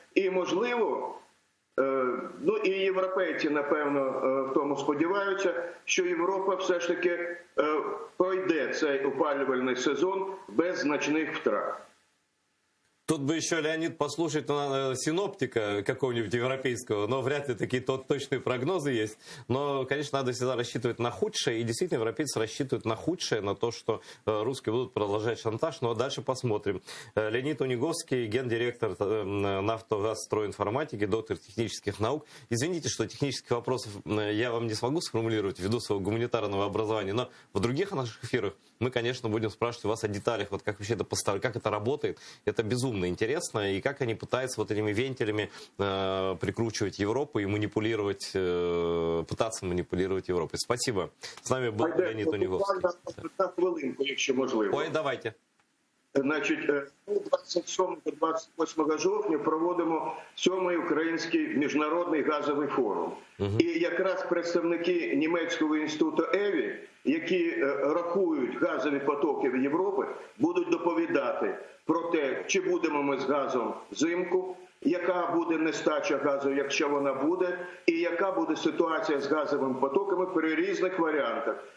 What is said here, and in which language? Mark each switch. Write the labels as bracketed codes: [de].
[uk] І, можливо, і європейці, напевно, в тому сподіваються, що Європа все ж таки пройде цей опалювальний сезон без значних втрат. [ru] Тут бы еще, Леонид, послушать синоптика какого-нибудь европейского, но вряд ли такие точные прогнозы есть. Но, конечно, надо всегда рассчитывать на худшее, и действительно европейцы рассчитывают на худшее, на то, что русские будут продолжать шантаж, но дальше посмотрим. Леонид Униговский, гендиректор «Нафтогазстройинформатики», доктор технических наук. Извините, что технических вопросов я вам не смогу сформулировать ввиду своего гуманитарного образования, но в других наших эфирах мы, конечно, будем спрашивать у вас о деталях, вот как вообще это поставить, как это работает. Это безумно интересно, и как они пытаются вот этими вентилями прикручивать Европу и манипулировать, пытаться манипулировать Европой. Спасибо. С нами был Леонид Униговский. [uk] На хвилинку, якщо можливо. Ой, давайте. Значить, 27-28 жовтня проводимо 7-й Український міжнародний газовий форум. І якраз представники Німецького інституту ЕВІ, які рахують газові потоки в Європі, будуть доповідати про те, чи будемо ми з газом взимку, яка буде нестача газу, якщо вона буде, і яка буде ситуація з газовими потоками при різних варіантах.